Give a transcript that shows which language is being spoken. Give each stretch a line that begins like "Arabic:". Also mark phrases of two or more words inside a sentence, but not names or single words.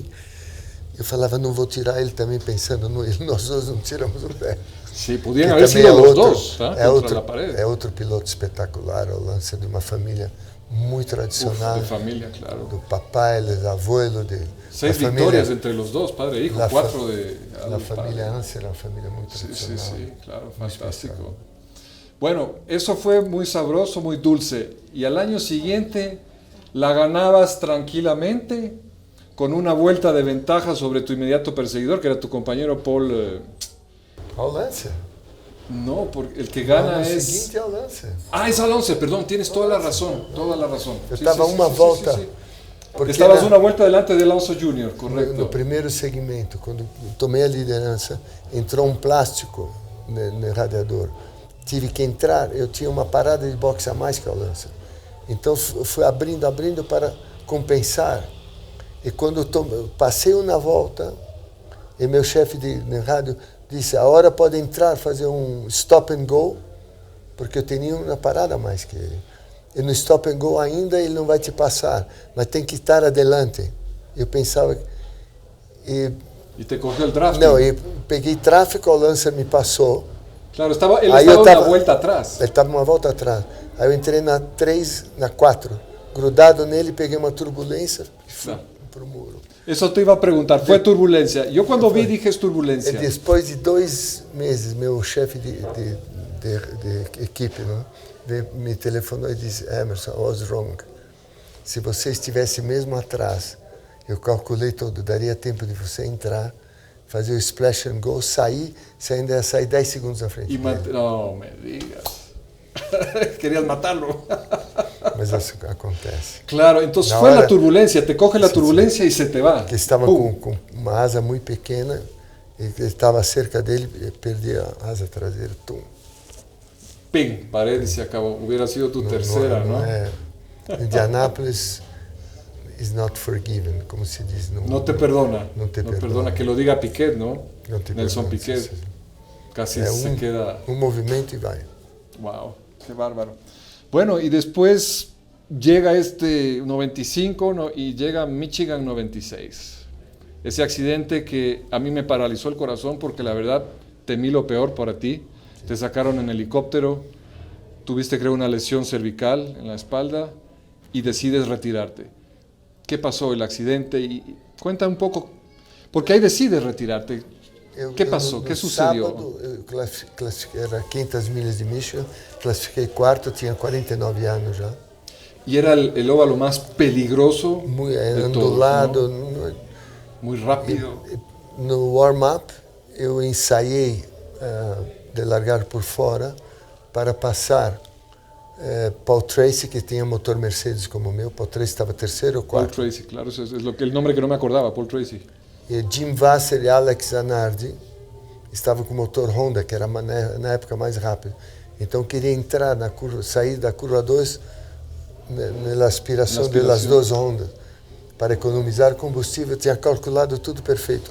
Portuguese: Eu falava, não vou tirar, ele também pensando, nós dois não tiramos o pé.
Spanish: Sí, podían haber sido los dos, contra la pared.
Portuguese: É outro piloto espetacular, o Lancer, de uma família muito tradicional.
Spanish: De familia, claro.
Portuguese: Do papai, dos abuelos.
Spanish: 6 victorias entre los dos, padre e hijo, 4 de... La familia Lancer era una familia muy tradicional. Sí, claro, fantástico. Bueno, eso fue muy sabroso, muy dulce. Y al año siguiente la ganabas tranquilamente con una vuelta de ventaja sobre tu inmediato perseguidor, que era tu compañero Paul... Paul Lancer. No, porque el que gana es... El siguiente es Lancer. Ah, es Alonso, perdón, tienes toda la razón, toda la razón.
Portuguese: Eu estava uma volta...
Spanish: Estabas una vuelta delante de Alonso Jr., correcto.
Portuguese: No primeiro segmento, quando tomei a liderança, entrou um plástico no radiador. Tive que entrar, eu tinha uma parada de boxe a mais que a Lancer. Então fui abrindo para compensar. E quando passei uma volta, e meu chefe de rádio disse, a hora pode entrar, fazer um
English: stop and go,
Portuguese: porque eu tinha uma parada a mais que ele. E no
English: stop and go
Portuguese: ainda ele não vai te passar, mas tem que estar adelante. Eu pensava... E
Spanish: te cogió el tráfico.
Portuguese: Não, eu peguei tráfego, o Lancer me passou. Claro, ele estava uma volta atrás. Ele estava uma volta atrás. Aí eu entrei na 3, na 4, grudado nele, peguei uma turbulência e fui para o muro. Isso te iba a perguntar, foi turbulência? Eu quando vi dije turbulência. E depois de 2 meses, meu chefe de equipe, né, me telefonou e disse, Emerson,
English: I was wrong.
Portuguese: Se você estivesse mesmo atrás, eu calculei tudo, daria tempo de você entrar, fazer o
English: splash and go,
Portuguese: sair, você ainda ia sair 10 segundos à frente.
Spanish: Não me digas. Querias matarlo.
Portuguese: Mas isso acontece.
Spanish: Claro, entonces fue la turbulencia, te coge la turbulencia y se te va.
Portuguese: Que estava com uma asa muito pequena, e estava cerca dele, e perdi a asa traseira. Tum.
Spanish: Pim, pared y se acabó. Hubiera sido tu tercera, ¿no?
English: Indianápolis is not forgiven,
Portuguese: como se diz.
Spanish: No te perdona. No te perdona. Que lo diga Piquet, ¿no? Nelson Piquet. Sí. Casi se queda... Un movimiento y vai. Wow, qué bárbaro. Bueno, y después llega este 95, ¿no? Y llega Michigan 96. Ese accidente que a mí me paralizó el corazón porque la verdad temí lo peor para ti. Te sacaron en helicóptero, tuviste creo una lesión cervical en la espalda y decides retirarte. ¿Qué pasó el accidente? Y cuenta un poco, porque ahí decides retirarte. ¿Qué pasó? ¿Qué sucedió?
Portuguese: Sábado, eu classifiquei, era 500 milhas de Michigan, classifiquei quarto, tinha 49 anos já.
Spanish: Y era el óvalo más peligroso Muy de ondulado. todos, ¿no? Muy rápido.
Portuguese: No warm-up, eu ensaiei de largar por fora para passar Paul Tracy, que tinha motor Mercedes como o meu. Paul Tracy estava terceiro ou quarto.
Spanish: Paul Tracy, claro, ese es el nombre que no me acordaba, Paul Tracy.
Portuguese: E Jim Vasser e Alex Zanardi estavam com motor Honda, que era na época mais rápido. Então queria entrar na curva, sair da curva 2 na aspiração das duas Hondas, para economizar combustível. Eu tinha calculado tudo perfeito.